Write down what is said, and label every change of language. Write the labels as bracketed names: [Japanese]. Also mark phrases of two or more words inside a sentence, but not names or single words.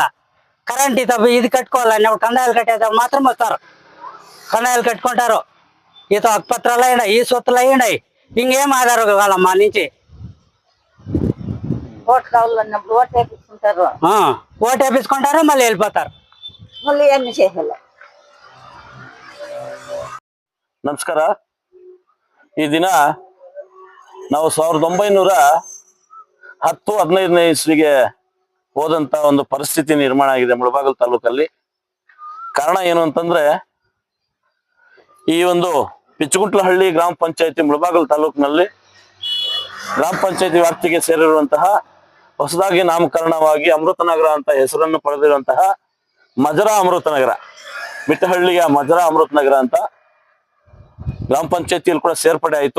[Telugu] కరెంట్ ఇది కట్టుకోవాలని కందాయాలు కట్టేటప్పుడు మాత్రం వస్తారు. కందాయాలు కట్టుకుంటారు. ఈతో అక్పత్రాలు అయినాయి, ఈ సొత్తులు అయినాయి. ఇంకేం ఆధారం కావాలా మా నుంచి? ఓటు కావాలన్నప్పుడు ఓటు వేపించుకుంటారు, ఓటు వేపించుకుంటారు, మళ్ళీ వెళ్ళిపోతారు. మళ్ళీ ఏమి చేయాలి? [Kannada] ನಮಸ್ಕಾರ. ಈ ದಿನ ನಾವು 1910-15ನೇ ಇಸ್ವಿಗೆ ಹೋದಂತ ಒಂದು ಪರಿಸ್ಥಿತಿ ನಿರ್ಮಾಣ ಆಗಿದೆ ಮುಳಬಾಗಿಲು ತಾಲೂಕಲ್ಲಿ. ಕಾರಣ ಏನು ಅಂತಂದ್ರೆ, ಈ ಒಂದು ಪಿಚ್ಚಗುಂಟ್ಲಹಳ್ಳಿ ಗ್ರಾಮ ಪಂಚಾಯತಿ ಮುಳಬಾಗಿಲು ತಾಲೂಕಿನಲ್ಲಿ ಗ್ರಾಮ ಪಂಚಾಯತಿ ವ್ಯಾಪ್ತಿಗೆ ಸೇರಿರುವಂತಹ ಹೊಸದಾಗಿ ನಾಮಕರಣವಾಗಿ ಅಮೃತನಗರ ಅಂತ ಹೆಸರನ್ನು ಪಡೆದಿರುವಂತಹ ಮಜರಾ ಅಮೃತನಗರ, ಮಿಟ್ಟಹಳ್ಳಿಯ ಮಜರಾ ಅಮೃತನಗರ ಅಂತ ಗ್ರಾಮ ಪಂಚಾಯತಿಯಲ್ಲಿ ಕೂಡ ಸೇರ್ಪಡೆ ಆಯಿತು.